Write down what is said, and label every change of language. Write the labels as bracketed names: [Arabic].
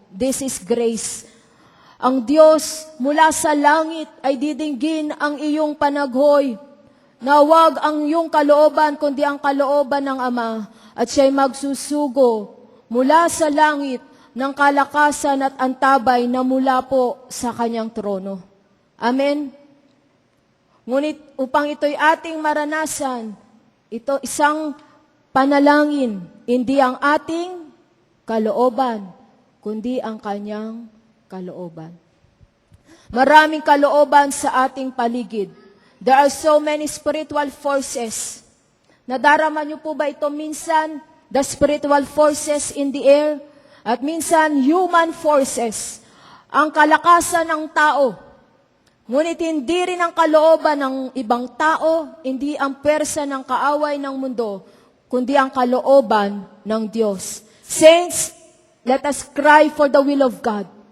[English] This is grace. [Filipino] Ang Diyos mula sa langit ay didinggin ang iyong panaghoy na wag ang iyong kalooban kundi ang kalooban ng Ama, at siya'y magsusugo mula sa langit ng kalakasan at antabay na mula po sa kanyang trono. Amen? Ngunit upang ito'y ating maranasan, ito isang panalangin, hindi ang ating kalooban, kundi ang kanyang kalooban. Maraming kalooban sa ating paligid. [English] There are so many spiritual forces. [Filipino] Nadarama niyo po ba ito minsan? [English] The spiritual forces in the air, [Filipino] at minsan [English] human forces, [Filipino] ang kalakasan ng tao Ngunit hindi rin ang kalooban ng ibang tao, hindi ang pwersa ng kaaway ng mundo, kundi ang kalooban ng Diyos. [English] Saints, let us cry for the will of God.